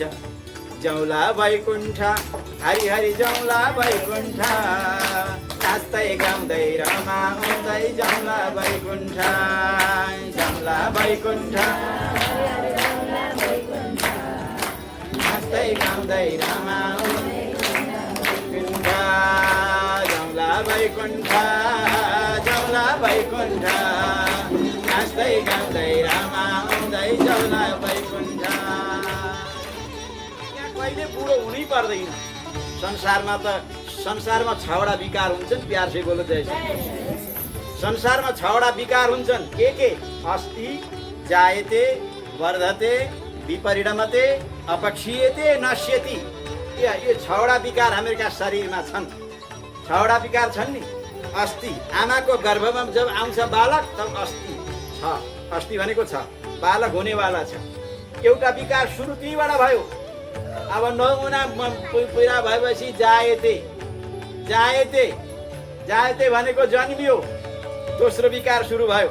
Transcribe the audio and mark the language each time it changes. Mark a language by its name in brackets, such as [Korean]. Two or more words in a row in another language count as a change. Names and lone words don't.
[Nepali] जौला वैकुण्ठ हरि हरि जौला वैकुण्ठ, नाच्दै गाउँदै रमाउँदै जौला वैकुण्ठ, जौला वैकुण्ठ नाच्दै गाउँदै रमाउँदै जौला वैकुण्ठ, जौला वैकुण्ठ नाच्दै गाउँदै रमाउँदै जौला वैकुण्ठ। कहिले बुढो हुनै पर्दैन। संसारमा 6वटा विकार हुन्छन्। [Hindi] प्यार से बोलो जय श्री। [Nepali] संसारमा 6वटा विकार हुन्छन्। [Sanskrit] के अस्ति, जायते, वर्धते, विपरिणमते, अपक्षीयते, नश्यति। [Nepali] यो 6वटा विकार हामीहरूका शरीरमा छन्। 6वटा विकार छन् नि। अस्ति, आमाको गर्भमा जब आउँछ बालक तब अस्ति छ। अस्ति भनेको छ, बालक हुनेवाला छ। एउटा विकार सुरु त्यहीबाट भयो। अब 9 महिना पुरा भएपछि जायते भनेको जन्मियो, दोस्रो विकार सुरु भयो।